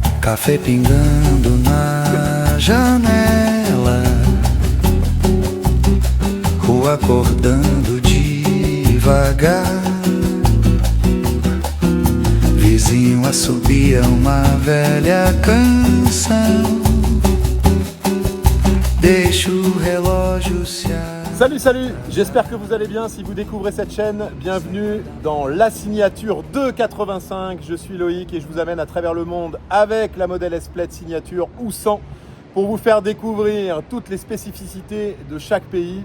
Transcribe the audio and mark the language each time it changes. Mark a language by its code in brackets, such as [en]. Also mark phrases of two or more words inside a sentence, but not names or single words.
[pt] Café pingando na janela, rua acordando devagar, vizinho assobia uma velha canção, deixa o relógio se [fr] Salut, j'espère que vous allez bien. Si vous découvrez cette chaîne, bienvenue dans La Signature 285. Je suis Loïc et je vous amène à travers le monde avec la Model S Plaid Signature ou sans pour vous faire découvrir toutes les spécificités de chaque pays.